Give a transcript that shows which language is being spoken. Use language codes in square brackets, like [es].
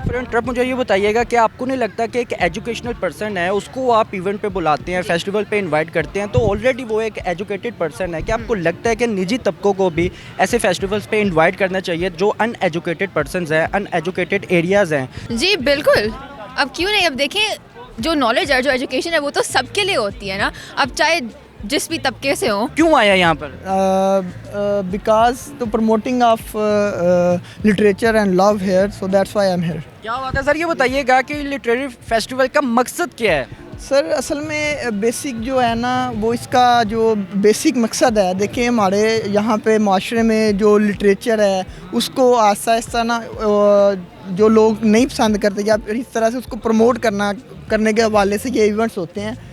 [ur] Trip مجھے یہ بتائیے گا کہ آپ کو نہیں لگتا کہ ایک ایجوکیشنل پرسن ہے, اس کو آپ ایونٹ پہ بلاتے ہیں, فیسٹیول پہ انوائٹ کرتے ہیں, تو آلریڈی وہ ایک ایجوکیٹڈ پرسن ہے, کہ آپ کو لگتا ہے کہ نجی طبقوں کو بھی ایسے فیسٹیولس پہ انوائٹ کرنا چاہیے جو ان ایجوکیٹڈ پرسنز ہیں, ان ایجوکیٹڈ ایریاز ہیں؟ جی بالکل, اب کیوں نہیں. اب دیکھیں جو نالج ہے, جو ایجوکیشن ہے, وہ تو سب کے لیے ہوتی ہے نا, اب چاہے جس بھی طبقے سے ہوں. کیوں آیا یہاں پر؟ [en] because the promoting of literature and love here, so that's why I'm here. [ur] کیا بات ہے سر, یہ بتائیے گا کہ لٹریری فیسٹیول کا مقصد کیا ہے؟ سر اصل میں بیسک جو ہے نا, وہ اس کا جو بیسک مقصد ہے, دیکھیں ہمارے یہاں پہ معاشرے میں جو لٹریچر ہے اس کو آہستہ آہستہ نا جو لوگ نہیں پسند کرتے, یا پھر اس طرح سے اس کو پروموٹ کرنے کے حوالے سے یہ ایونٹس ہوتے ہیں.